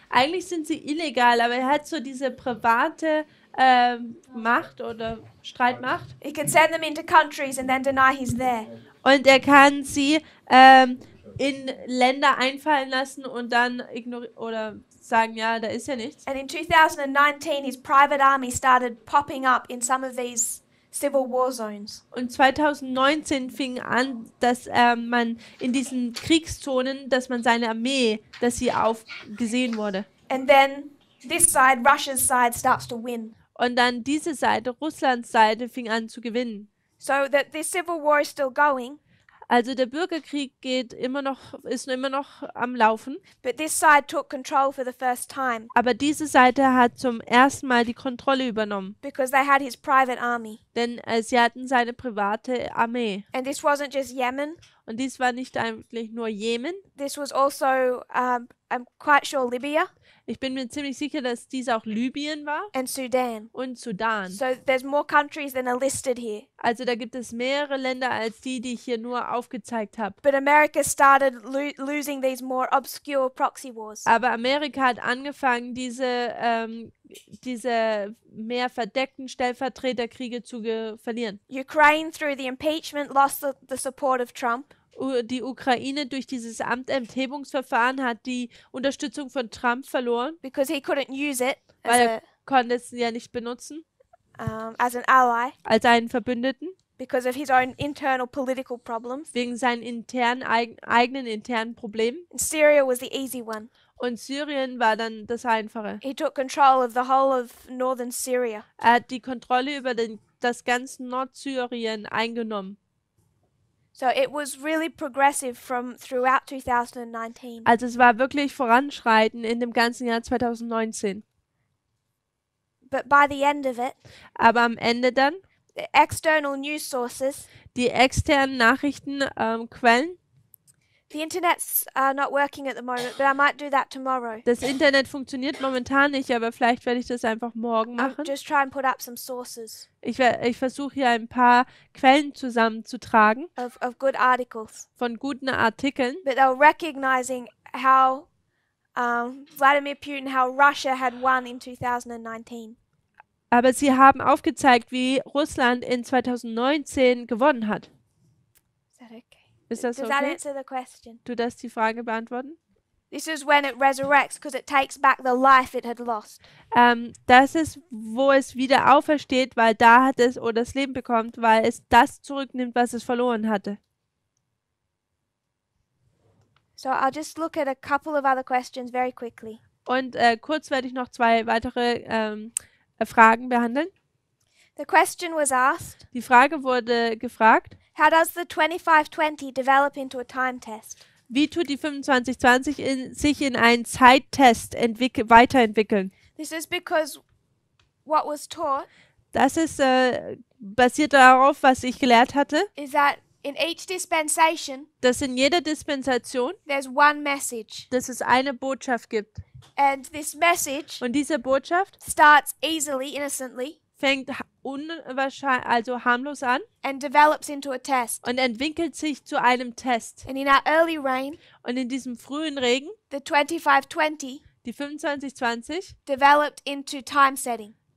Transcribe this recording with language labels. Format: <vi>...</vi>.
<de>Eigentlich sind sie illegal, aber er hat so diese private Macht oder Streitmacht.</de> <en>He can send them into countries and then deny he's there.</en> <de>Und er kann sie in Länder einfallen lassen und dann oder sagen, ja, da ist ja nichts.</de> <en>And in 2019, his private army started popping up in some of these civil war zones.</en> <de>Und 2019 fing an, dass man in diesen Kriegszonen, dass man seine Armee, dass sie gesehen wurde.</de> <en>And then this side, Russia's side, starts to win.</en> <de>Und dann diese Seite, Russlands Seite, fing an zu gewinnen.</de> <en>So that this civil war is still going,</en> <de>Also der Bürgerkrieg ist immer noch am Laufen,</de> <en>but this side took control for the first time</en> <de>aber diese Seite hat zum ersten Mal die Kontrolle übernommen,</de> <en>because they had his private army.</en> <de>denn sie hatten seine private Armee.</de> <en>And this wasn't just Yemen.</en> <de>Und dies war nicht eigentlich nur Jemen.</de> <en>This was also, I'm quite sure, Libya</en> <de>Ich bin mir ziemlich sicher, dass dies auch Libyen war</de> <en>and Sudan.</en> <de>und Sudan.</de> <en>So there's more countries than are listed here.</en> <de>Also da gibt es mehrere Länder als die ich hier nur aufgezeigt habe.</de> <en>But America started losing these more obscure proxy wars.</en> <de>Aber Amerika hat angefangen, diese mehr verdeckten Stellvertreterkriege zu verlieren.</de> <en>Ukraine, through the impeachment, lost the support of Trump.</en> <de>Die Ukraine durch dieses Amtenthebungsverfahren hat die Unterstützung von Trump verloren,</de> <en>Because he couldn't use it</en> <de>weil er konnte es ja nicht benutzen</de> <en>as an ally.</en> <de>als einen Verbündeten.</de> <en>because of his own internal political problems.</en> <de>wegen seinen eigenen internen Problemen.</de> <en>And Syria was the easy one.</en> <de>Und Syrien war dann das Einfache.</de> <en>He took control of the whole of northern Syria.</en> <de>Er hat die Kontrolle über das ganze Nordsyrien eingenommen.</de> <en>So it was really progressive from throughout 2019.</en> <de>Also es war wirklich voranschreiten in dem ganzen Jahr 2019.</de> <en>But by the end of it,</en> <de>Aber am Ende dann,</de> <en>the external news sources,</en> <de>die externen Nachrichtenquellen,</de> <en>the internet's not working at the moment, but I might do that tomorrow.</en> <de>das Internet funktioniert momentan nicht, aber vielleicht werde ich das einfach morgen machen.</de> <en>Just try and put up some sources</en> <de>Ich versuche hier ein paar Quellen zusammenzutragen</de> <en>of good articles.</en> <de>von guten Artikeln.</de> <en>But they were recognizing how Vladimir Putin, how Russia had won in 2019.</en> <de>Aber sie haben aufgezeigt, wie Russland in 2019 gewonnen hat.</de> <en>Is that okay?</en> <de>Ist das</de> <en>Does that</en> <de>okay?</de> <en>answer the question?</en> <de>Du darfst die Frage beantworten?</de> <en>This is when it resurrects because it takes back the life it had lost.</en> <de>Das ist, wo es wieder aufersteht, weil da hat es oder das Leben bekommt, weil es das zurücknimmt, was es verloren hatte.</de> <en>So I'll just look at a couple of other questions very quickly.</en> <de>Und kurz werde ich noch 2 weitere Fragen behandeln.</de> <en>The question was asked,</en> <de>Die Frage wurde gefragt,</de> <en>how does the 2520 develop into a time test?</en> <de>wie tut die 2520 sich in einen Zeittest weiterentwickeln?</de> <en>This is because what was taught</en> <de>Das ist basiert darauf, was ich gelehrt hatte,</de> <en>is that in each dispensation</en> <de>dass in jeder Dispensation,</de> <en>there's one message,</en> <de>dass es eine Botschaft gibt.</de> <en>and this message</en> <de>Und diese Botschaft</de> <en>starts easily, innocently,</en> <de>fängt unwahrscheinlich, also harmlos an</de> <en>and develops into a test.</en> <de>und entwickelt sich zu einem Test.</de> <en>And in our early reign,</en> <de>Und in diesem frühen Regen,</de> <en>the 2520</en> <de>die 2520,</de> <en>developed into time setting.</en>